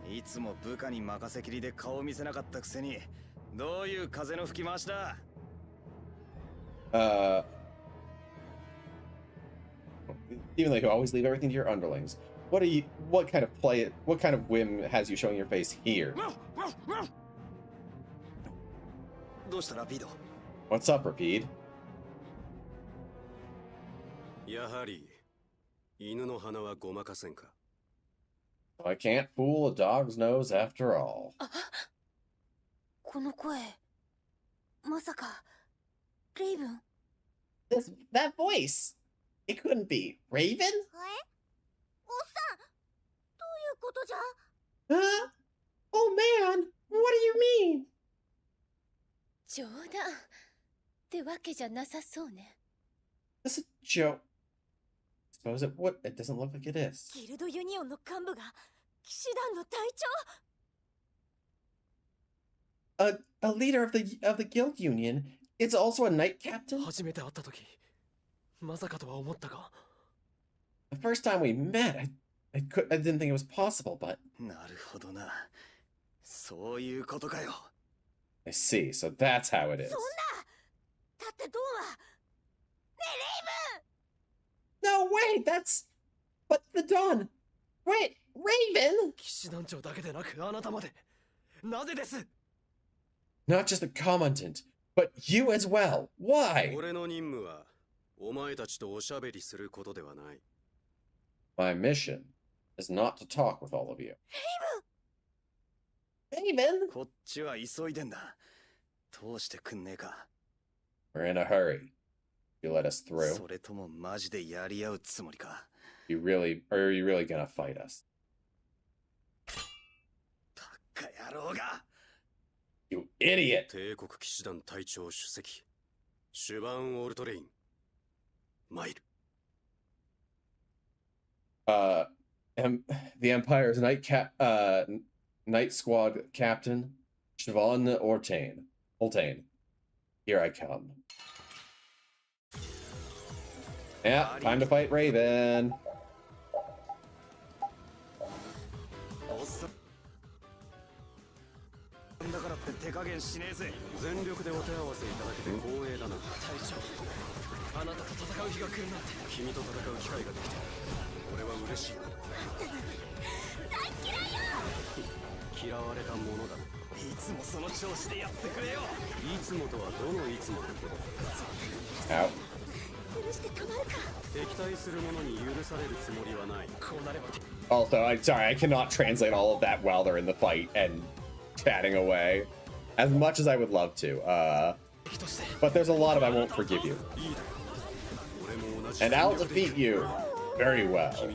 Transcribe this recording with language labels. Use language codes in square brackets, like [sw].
[ja] いつも部下に任せきりで顔見せなかったくせに、どういう風の吹き回しだ。 [en] Even though you always leave everything to your underlings, what kind of whim has you showing your face here? [ja] どうしたラピード。 [en] What's up, Rapide? [ja] やはり犬の鼻はごまかせんか。 [en] I can't fool a dog's nose after all. [ja] この声、まさか、レイブン。 [en] That voice! It couldn't be Raven? [ja] おっさん、どういうことじゃ。 [en] Huh? Oh man, what do you mean? [ja] 冗談ってわけじゃなさそうね。 [en] This is a joke. Suppose it doesn't look like it is. [ja] ギルドユニオンの幹部が騎士団の隊長。 [en] A leader of the guild union is also a knight captain? [ja] 初めて会った時、まさかとは思ったか。 [en] The first time we met, I didn't think it was possible, but [ja] なるほどな。そういうことかよ。 [en] I see. So that's how it is. [ja] そんな。だってドンは。ねえ、レイ [en] No, wait, but the Dawn. Wait, Raven? [ja] 騎士団長だけでなくあなたまで。なぜです？ [en] Not just the commandant, but you as well. Why? [ja] 俺の任務はお前たちとおしゃべりすることではない。 [en] My mission is not to talk with all of you. Raven! leaving. [ja] こっちは急いでんだ。通してくんねえか。 [en] We're in a hurry. You let us through. [ja] それともマジでやり合うつもりか。 [en] You really, or are you really gonna fight us? [ja] バカ野郎が。 [en] You idiot! [ja] 帝国騎士団隊長主席シュバン・オルトレイン参る。 [en] The Empire's Night Squad Captain, Siobhan Ortain. Here I come. Yeah, time to fight Raven. [ja] だからって手加減しねえぜ。全力でお手合わせいただけて光栄だな。隊長、あなたと戦う日が来るなんて。君と戦う機会ができて俺は嬉しい。大嫌いよ。嫌われたものだ。いつもその調子でやってくれよ。いつもとはどのいつもだ。 [en] Ow. [ja] 許してたまるか。敵対する者に許されるつもりはない。こうなれば。 [en] Also, I'm sorry, I cannot translate all of that while they're in the fight and chatting away. As much as I would love to. But there's a lot of I won't forgive you. And I'll defeat you very well.